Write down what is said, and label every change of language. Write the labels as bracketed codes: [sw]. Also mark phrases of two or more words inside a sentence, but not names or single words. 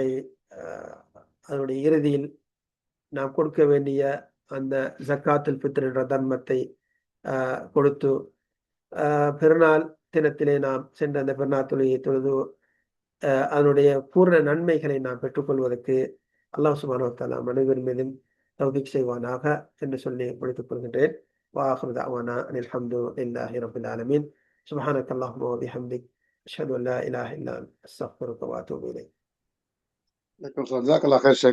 [ta] அதனுடைய இறுதியில் நாம் கொடுக்க வேண்டிய அந்த [ar] زكاة الفطر [ta] என்ற தர்மத்தை கொடுத்து பெருநாள் தினத்திலே நாம் சென்ற அந்த பெருநாள் தொழுகையை தொழுது அதனுடைய பூர்ண நன்மைகளை நாம் பெற்றுக்கொள்வதற்கு [ar] الله سبحانه وتعالى [ta] அனைவர் மீதும் தௌஃபீக் செய்வானாக என்று சொல்லி முடித்துக் கொள்கின்றேன். [ar] وآخر دعوانا أن الحمد لله رب العالمين سبحانك اللهم وبحمدك أشهد أن لا إله إلا أنت أستغفرك وأتوب إليك. جزاك الله خير شيخ.